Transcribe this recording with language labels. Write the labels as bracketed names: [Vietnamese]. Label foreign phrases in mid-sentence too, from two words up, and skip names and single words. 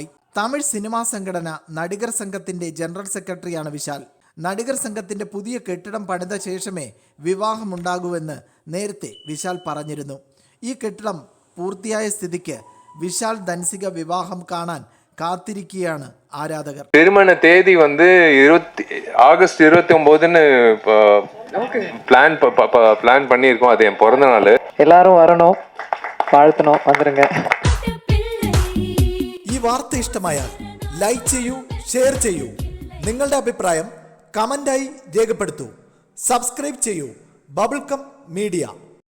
[Malayalam] തമിഴ് സിനിമാ സംഘടന നടികർ സംഘത്തിൻ്റെ ജനറൽ സെക്രട്ടറിയാണ് വിശാൽ. നടികർ സംഘത്തിൻ്റെ പുതിയ കെട്ടിടം പണിത ശേഷമേ വിവാഹമുണ്ടാകൂവെന്ന് നേരത്തെ വിശാൽ പറഞ്ഞിരുന്നു. ഈ കെട്ടിടം പൂർത്തിയായ സ്ഥിതിക്ക് വിശാൽ ധൻസിക വിവാഹം കാണാൻ കാത്തിരിക്കുകയാണ് ആരാധകർ. [Tamil] திருமண தேதி ஆகஸ்ட் 29ன்னு பிளான் பண்ணியிருக்கோம். அது என் பிறந்த நாள். எல்லாரும் வரணும், வாழ்த்தணும், வந்துருங்க. [Malayalam] ഈ വാർത്ത ഇഷ്ടമായാൽ ലൈക്ക് ചെയ്യൂ, ഷെയർ ചെയ്യൂ. നിങ്ങളുടെ അഭിപ്രായം കമൻ്റായി രേഖപ്പെടുത്തൂ. സബ്സ്ക്രൈബ് ചെയ്യൂ ബബിൾകം മീഡിയ.